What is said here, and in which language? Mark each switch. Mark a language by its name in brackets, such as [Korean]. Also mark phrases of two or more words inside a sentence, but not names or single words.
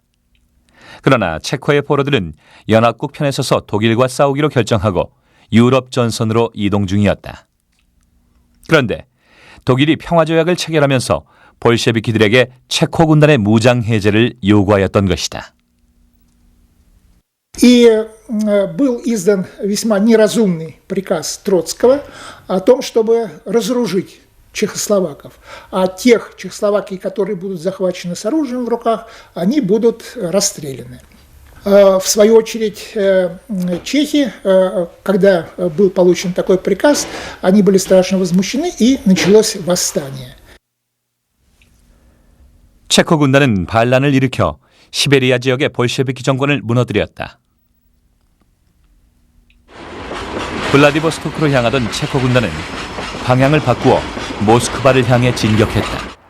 [Korean] 그러나 체코의 포로들은 연합국 편에 서서 독일과 싸우기로 결정하고 유럽 전선으로 이동 중이었다. 그런데 독일이 평화조약을 체결하면서 볼셰비키들에게 체코 군단의 무장 해제를 요구하였던 것이다. [Russian] И был издан весьма неразумный приказ Троцкого о том, чтобы разоружить чехословаков. А тех чехословакий, которые будут захвачены с оружием в руках, они будут расстреляны. В свою очередь, чехи, когда был получен такой приказ, они были страшно возмущены, и началось восстание. [Korean] 체코 군단은 반란을 일으켜 시베리아 지역의 볼셰비키 정권을 무너뜨렸다. 블라디보스토크로 향하던 체코 군단은 방향을 바꾸어 모스크바를 향해 진격했다.